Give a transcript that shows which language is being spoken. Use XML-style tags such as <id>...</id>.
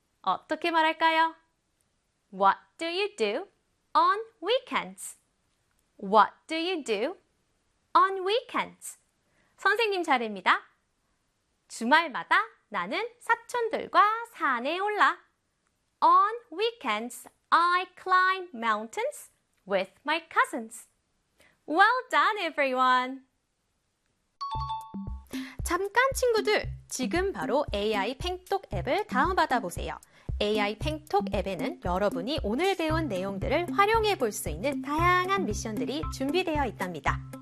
<ko>어떻게 말할까요?</ko> <en>What do you do on weekends? What do you do on weekends?</en> <ko>선생님 차례입니다. 주말마다 나는 사촌들과 산에 올라.</ko> <en>On weekends, I climb mountains with my cousins. Well done, everyone!</en> <ko>잠깐 친구들, 지금 바로 AI 팽톡 앱을 다운받아 보세요. AI 팽톡 앱에는 여러분이 오늘 배운 내용들을 활용해 볼 수 있는 다양한 미션들이 준비되어 있답니다.</ko>